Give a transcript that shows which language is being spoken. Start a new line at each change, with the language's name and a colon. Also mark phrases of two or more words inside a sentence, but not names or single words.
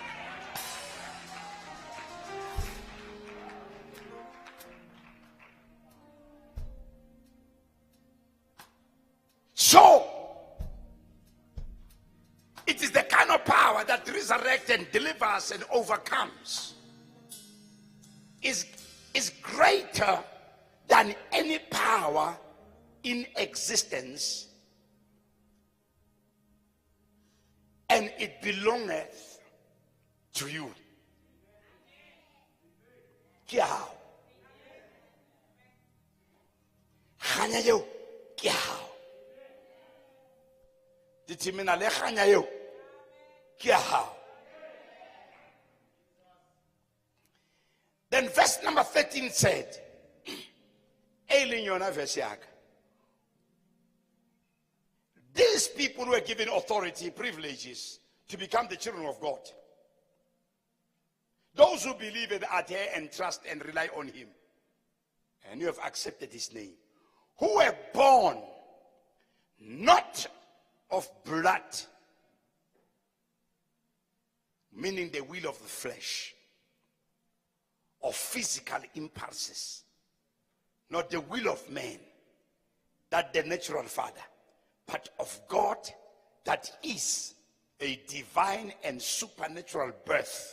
English: So, it is the kind of power that resurrects and delivers and overcomes. Is greater than any power in existence, and it belongeth to you.
Southern Sotho: Ke hao. Kganya eo ke hao. Ditimina le kganya eo ke hao.
English: Then verse number 13 said,
Southern Sotho: Eiling yona verse yaka.
English: These people were given authority, privileges to become the children of God. Those who believe and adhere and trust and rely on him. And you have accepted his name. Who were born not of blood, meaning the will of the flesh, of physical impulses, not the will of man, that the natural father, but of God, that is a divine and supernatural birth.